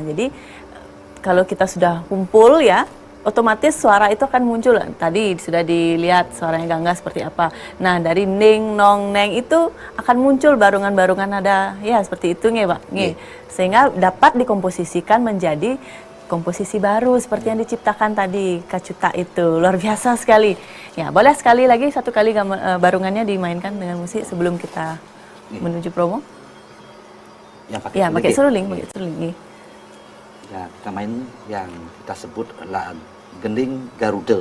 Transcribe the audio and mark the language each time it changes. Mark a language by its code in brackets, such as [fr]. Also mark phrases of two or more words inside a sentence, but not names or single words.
[id] Jadi kalau kita sudah kumpul ya, otomatis suara itu akan muncul. Tadi sudah dilihat suaranya Gangga seperti apa. Nah, dari ning, nong, neng itu akan muncul barungan-barungan nada ya seperti itu nggih, Pak. Nggih. Sehingga dapat dikomposisikan menjadi komposisi baru seperti yang diciptakan tadi Kacuta itu. Luar biasa sekali. Ya, boleh sekali lagi satu kali barungannya dimainkan dengan musik sebelum kita menuju promo? Yang Ya, pakai seruling, nih. Ya, kita main yang kita sebut gending Garuda.